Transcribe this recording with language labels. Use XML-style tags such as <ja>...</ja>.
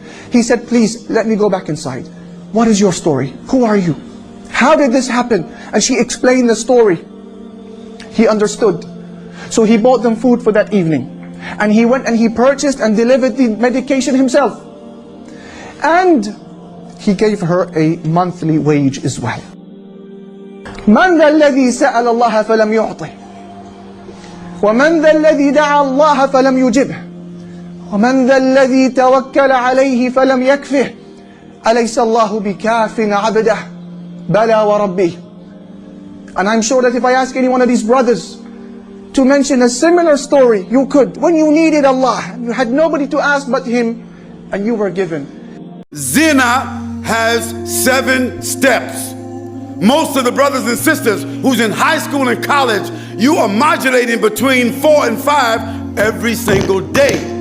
<en>He said, please, let me go back inside. What is your story? Who are you? How did this happen? And she explained the story. He understood. So he bought them food for that evening. And he went and he purchased and delivered the medication himself. And he gave her a monthly wage as well.</en> <ar>من ذا الذي سأل الله فلم يعطه ومن ذا الذي دعا الله فلم يجبه ومن ذا الذي توكل عليه فلم يكفه أليس الله بكاف عبده بلى وربه.</ar> <en>And I'm sure that if I ask any one of these brothers to mention a similar story, you could. When you needed Allah, you had nobody to ask but Him, and you were given. Zina has 7 steps. Most of the brothers and sisters who's in high school and college, you are modulating between 4 and 5 every single day.</en>